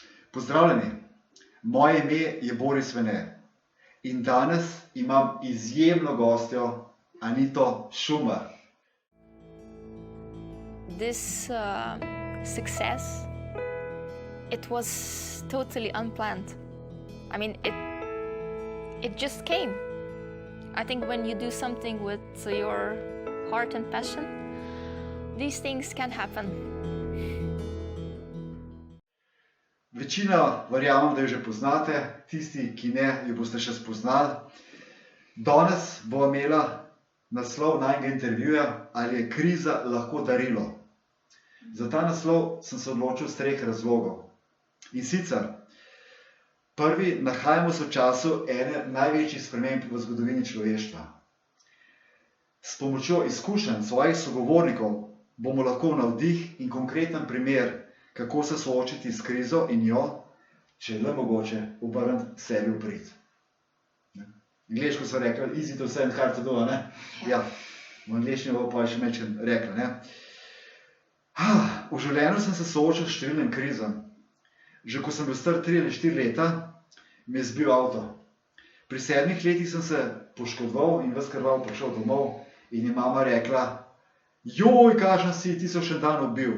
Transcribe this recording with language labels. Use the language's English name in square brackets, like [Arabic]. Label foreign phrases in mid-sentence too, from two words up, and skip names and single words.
[Slovenian] Pozdravljeni, moje ime je Boris Vene in danes imam izjemno gostjo Anito Šumar. [English] This success, it was totally unplanned. I mean, it just came. I think when you do something with your heart and passion, these things can happen. [Slovenian] Večina verjamem, da jo že poznate, tisti, ki ne, jo boste še spoznali. Danes bo imela naslov najnega intervjuja, ali je kriza lahko darilo. Za ta naslov sem se odločil iz 3 razlogov. In sicer, prvi, nahajamo se v času ene največjih sprememb v zgodovini človeštva. S pomočjo izkušenj svojih sogovornikov bomo lahko navdih in konkreten primer, kako se soočiti s krizo in jo, če je le mogoče, obrniti sebi v prid. Angleško so rekli, [English] easy to say and hard to do, [Slovenian] ne? Ja, v angleščini bo pa še nekaj rekla, ne? V življenju sem se soočil s številnim krizam. Že ko sem bil star 3 ali 4 leta, me je zbil avto. Pri 7 letih sem se poškodoval in ves krvav prišel domov in je mama rekla, joj, kakšen si, ti so še dan ubil.